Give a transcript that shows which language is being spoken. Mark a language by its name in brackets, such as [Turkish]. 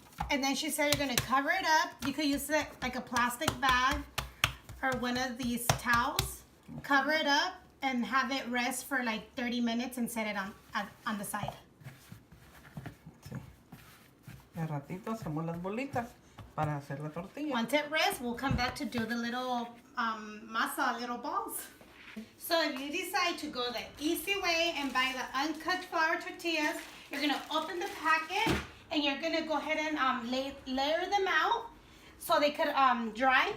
[English] And then she said you're going to cover it up. You could use it like a plastic bag or one of these towels. Cover it up and have it rest for like 30 minutes and set it on the side. [Spanish] De ratito hacemos las bolitas para hacer la tortilla. [English] Once it rests, we'll come back to do the little masa, little balls. So if you decide to go the easy way and buy the uncooked flour tortillas, you're going to open the packet and you're going to go ahead and layer them out so they could dry.